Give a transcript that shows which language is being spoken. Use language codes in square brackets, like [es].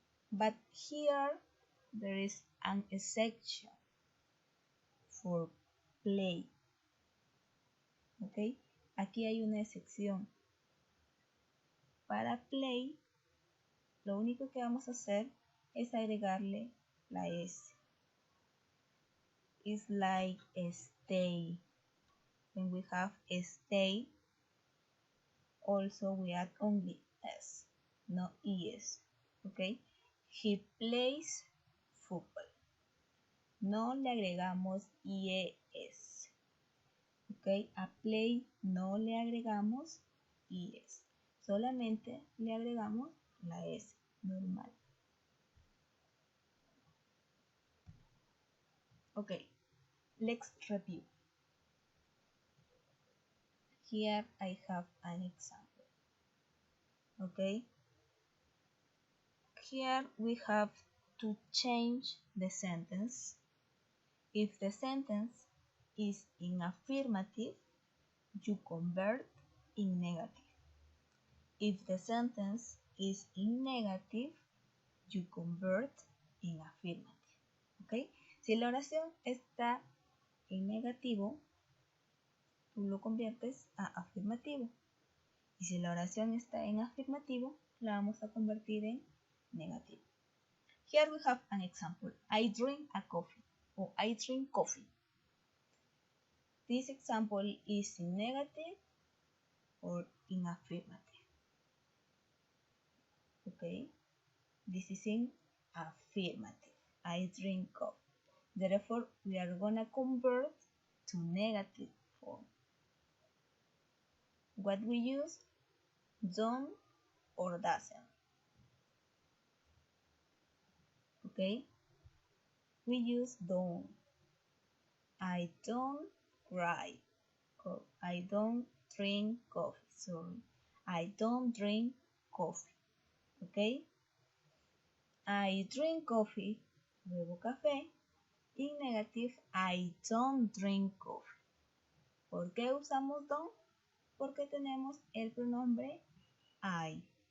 [en] But here there is an exception for play. [es] ¿Ok? Aquí hay una excepción. Para play, lo único que vamos a hacer es agregarle la S. [en] It's like a stay. When we have a stay, also we add only S, no ES. ¿Ok? He plays football. [es] No le agregamos IES. ¿Ok? A play no le agregamos IES. Solamente le agregamos la S normal. [en] Ok, let's review. Here I have an example. Ok, here we have to change the sentence. If the sentence is in affirmative, you convert in negative. If the sentence is in negative, you convert in affirmative. ¿Ok? [es] Si la oración está en negativo, tú lo conviertes a afirmativo. Y si la oración está en afirmativo, la vamos a convertir en negativo. [en] Here we have an example. I drink a coffee or I drink coffee. This example is in negative or in affirmative. Okay, this is in affirmative. I drink coffee. Therefore, we are gonna convert to negative form. What we use? Don't or doesn't. Okay, we use don't. I don't cry. I don't drink coffee. Sorry, I don't drink coffee. Okay, I drink coffee, [es] bebo café. [en] In negative, I don't drink coffee. [es] ¿Por qué usamos don't? Porque tenemos el pronombre I.